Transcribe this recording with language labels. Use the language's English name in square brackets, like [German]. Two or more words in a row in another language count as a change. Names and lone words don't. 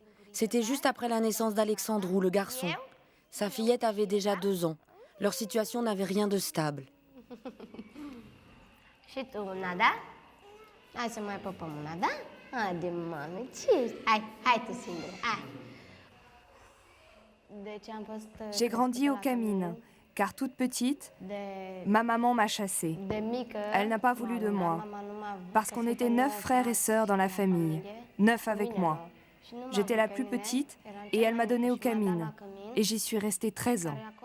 [French] C'était juste après la naissance d'Alexandru, le garçon. Sa fillette avait déjà 2 ans. Leur situation n'avait rien de stable. [Romanian] Și tu una, da? Hai să mai păpăm una, da? Haide, mami, ce? Hai tu singură, hai. [French] J'ai grandi aux Camines, car toute petite, ma maman m'a chassée. Elle n'a pas voulu de moi, parce qu'on était 9 frères et sœurs dans la famille, 9 avec moi. J'étais la plus petite et elle m'a donnée aux Camines, et j'y suis restée 13 ans.